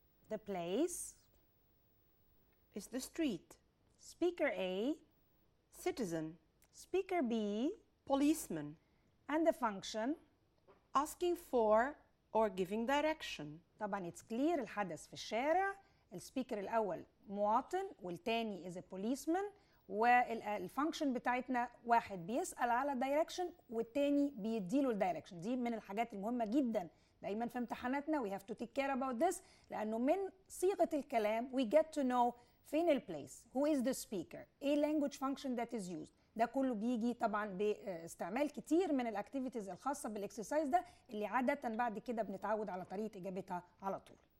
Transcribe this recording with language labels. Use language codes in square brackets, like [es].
[en] The place is the street. Speaker A, citizen. Speaker B, policeman. And the function asking for or giving direction. [ar] طبعا [en] it's clear [ar] الحدث في الشارع. السبيكر الأول مواطن والتاني [en] is a policeman [ar] والفانكشن بتاعتنا واحد بيسأل على direction والتاني بيديله الدايركشن. دي من الحاجات المهمة جدا دايما في امتحاناتنا. [en] We have to take care about this [ar] لأنه من صيغة الكلام [en] we get to know [ar] فين البليس, [en] who is the speaker, [ar] ايه [en] language function that is used. [ar] ده كله بيجي طبعا باستعمال كتير من الاكتيفيتيز الخاصه بالاكسرسايز ده اللي عاده بعد كده بنتعود على طريقه اجابتها على طول.